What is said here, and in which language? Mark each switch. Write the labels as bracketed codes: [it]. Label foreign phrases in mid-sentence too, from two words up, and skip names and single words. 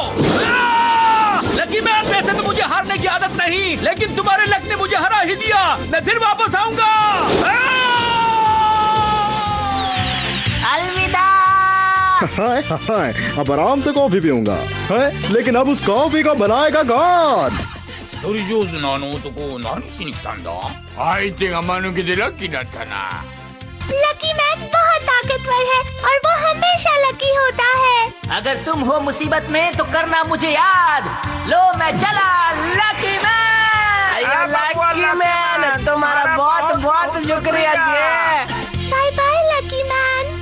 [hi] लकी मैन, वैसे तो मुझे हारने की आदत नहीं, लेकिन तुम्हारे लक ने मुझे हरा ही दिया। मैं फिर वापस आऊंगा। अलविदा। अब आराम से कॉफी पीऊंगा, लेकिन अब उस कॉफी को बनाएगा कौन? [ja] 一人上手なあの男、何しに来たんだ？相手が間抜けでラッキーだったな。 [hi] लकी मैन बहुत ताकतवर है और वो हमेशा लकी होता है। अगर तुम हो मुसीबत में तो करना मुझे याद। लो मैं चला लकी मैन। लकी मैन तुम्हारा बहुत बहुत शुक्रिया जी। [en] bye bye Lucky Man.